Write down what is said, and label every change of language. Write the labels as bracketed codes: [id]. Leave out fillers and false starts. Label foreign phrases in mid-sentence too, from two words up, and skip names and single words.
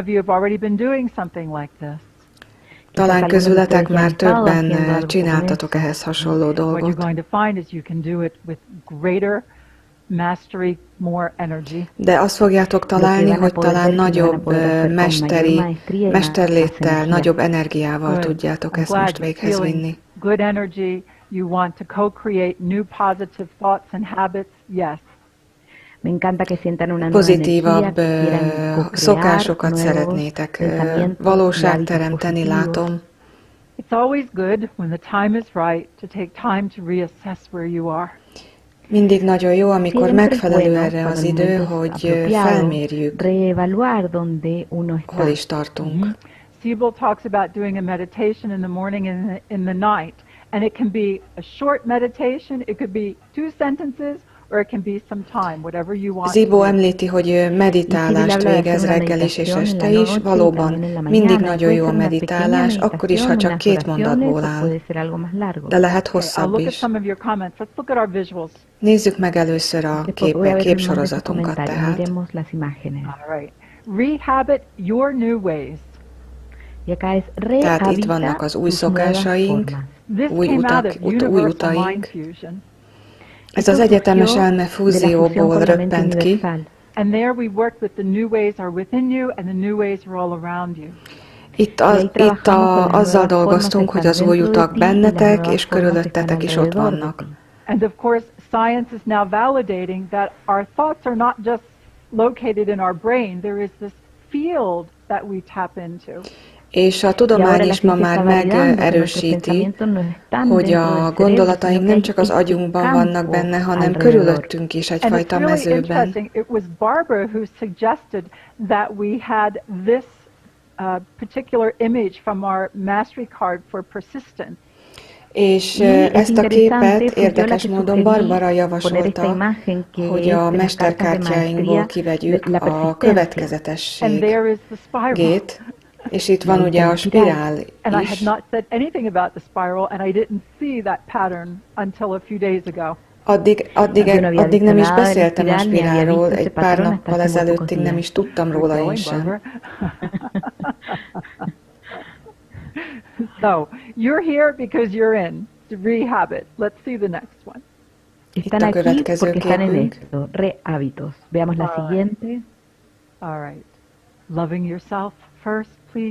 [hu] Talán közületek már többen csináltatok ehhez hasonló dolgot. De azt fogjátok találni, hogy talán nagyobb mesterléttel, nagyobb energiával tudjátok ezt most véghez vinni. [en] You want to co-create new positive thoughts and habits? Yes. [hu] Pozitívabb szokásokat szeretnétek valóságteremteni, látom. [en] It's always good when the time is right to take time to reassess where you are. [hu] Mindig nagyon jó, amikor megfelelő erre az idő, hogy felmérjük, hol is tartunk. [en] Sibyl talks about doing a meditation in the morning and in the night. And it can be a short meditation, it could be 2 sentences, or it can be some time, whatever you want. [hu] Zibó említi, hogy meditálást végez reggel is és este is. Valóban mindig nagyon jó a meditálás, akkor is, ha csak 2 mondatból áll. De lehet hosszabb is. Nézzük meg először a képsorozatunkat tehát. [en] Rehabit your new ways. [hu] Tehát itt vannak az új szokásaink, új utaink. Ez az egyetemes elme fúzióból röppent ki. Itt azzal dolgoztunk, hogy az új utak bennetek és körülöttetek is ott vannak. [en] And of course, science is now validating that our thoughts are not just located in our brain. There is this field that we tap into. [hu] És a tudomány is ma már megerősíti, hogy a gondolataink nem csak az agyunkban vannak benne, hanem körülöttünk is egyfajta mezőben. [en] It was Barbara who suggested that we had this particular image from our mastery card for persistence. [hu] És ezt a képet érdekes módon Barbara javasolta, hogy a mesterkártyáinkból kivegyük a következetességét. És itt van ugye a spirál is. [en] And I had not said anything about the spiral, and I didn't see that pattern until a few days ago. [hu] Addig nem is beszéltem a spirálról, egy pár nappal ezelőttig nem is tudtam róla én sem. [en] So, you're here because you're in to rehab it. Let's see the next one. [es] Están aquí porque están en esto, rehábitos. Veamos la siguiente. [en] All right. Loving yourself first, please.